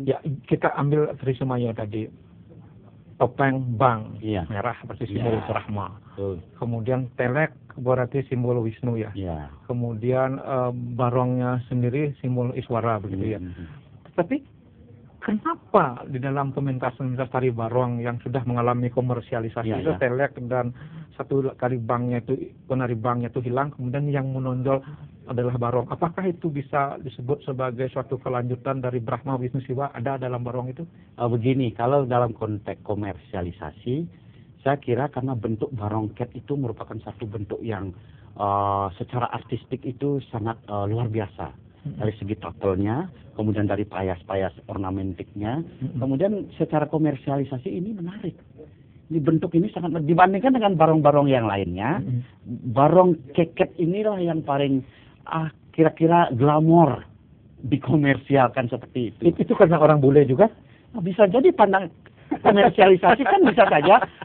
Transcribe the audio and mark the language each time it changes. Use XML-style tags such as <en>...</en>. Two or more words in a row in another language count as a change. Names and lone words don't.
<id>Ya, kita ambil Trisemaya tadi. Topeng bang, merah seperti simbol Brahma. Kemudian telek berarti simbol Wisnu ya. Kemudian barongnya sendiri simbol Iswara begitu ya. Tapi kenapa di dalam pementasan tari barong yang sudah mengalami komersialisasi itu telek dan satu kali penari bangnya itu hilang, kemudian yang menonjol adalah barong. Apakah itu bisa disebut sebagai suatu kelanjutan dari Brahma Wisnu Siwa ada dalam barong itu? Begini, kalau dalam konteks komersialisasi, saya kira karena bentuk barongket itu merupakan satu bentuk yang secara artistik itu sangat luar biasa. Dari segi totalnya, kemudian dari payas-payas ornamentiknya, kemudian secara komersialisasi ini menarik. Ini bentuk ini sangat dibandingkan dengan barong-barong yang lainnya. Barong keket inilah yang paling kira-kira glamor dikomersialkan seperti itu. Itu karena orang bule juga? Bisa jadi pandang komersialisasi kan bisa saja.</id>